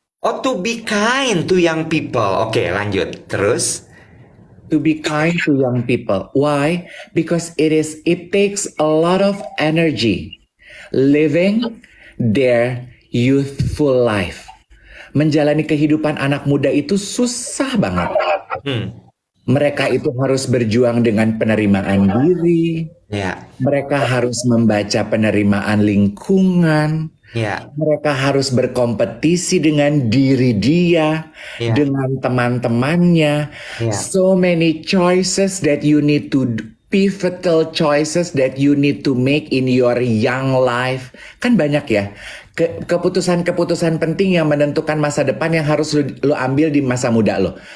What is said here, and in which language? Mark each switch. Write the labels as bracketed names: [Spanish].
[English] Oh, to be kind to young people. [Indonesian] Oke, lanjut. Terus? [English] To be kind to young people. Why? Because it takes a lot of energy living their youthful life. [Indonesian] Menjalani kehidupan anak muda itu susah banget. Mereka itu harus berjuang dengan penerimaan diri. Ya. Mereka harus membaca penerimaan lingkungan. Ya. Mereka harus berkompetisi dengan diri dia, Ya. dengan teman-temannya. Ya. [English] So many choices that you need to pivotal choices that you need to make in your young life. [Indonesian] Kan banyak ya. Keputusan-keputusan penting yang menentukan masa depan yang harus lo ambil di masa muda lo.